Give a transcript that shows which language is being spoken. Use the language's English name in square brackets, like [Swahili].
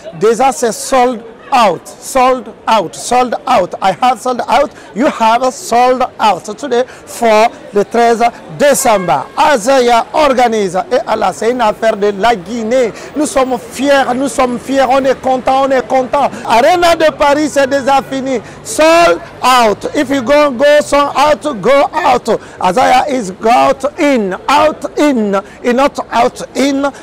[French] Déjà c'est sold out, sold out, sold out. [English] I have sold out, you have sold out. Today for [French] le 13 décembre. Azaya organise. Et Allah, c'est une affaire de la Guinée. Nous sommes fiers, on est content, on est content. Arena de Paris, c'est déjà fini. [English] Sold out. If you go sold out, go out. Azaya is go out in, not out in.